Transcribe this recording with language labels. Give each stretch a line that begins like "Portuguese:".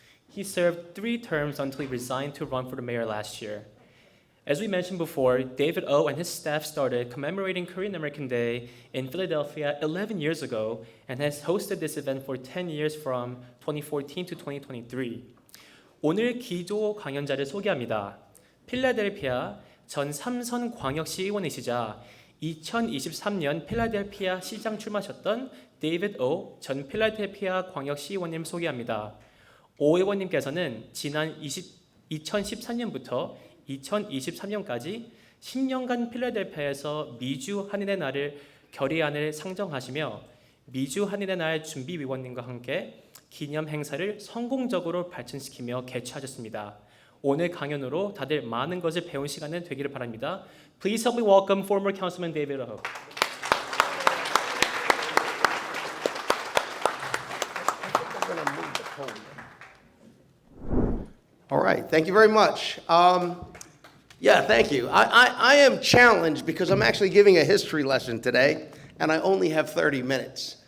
English: He served 3 terms until he resigned to run for the mayor last year. As we mentioned before, David O and his staff started commemorating Korean American Day in Philadelphia 11 years ago and has hosted this event for 10 years from 2014 to 2023.
Korean: 오늘 기조 강연자를 소개합니다. 필라델피아 전 3선 광역시 의원이시자 2023년 필라델피아 시장 출마하셨던 데이비드 오 전 필라델피아 광역시 의원님 소개합니다. 오 의원님께서는 지난 2014년부터 2023년까지 10년간 필라델피아에서 미주 한인의 날을 결의안을 상정하시며 미주 한인의 날 준비위원님과 함께 기념 행사를 성공적으로 발전시키며 개최하셨습니다. 오늘 강연으로 다들 많은 것을 배운 시간은 되기를 바랍니다.
English: Please help me welcome former Councilman David O. All right, thank you very much. Thank you. I am challenged because I'm actually giving a history lesson today, and I only have 30 minutes.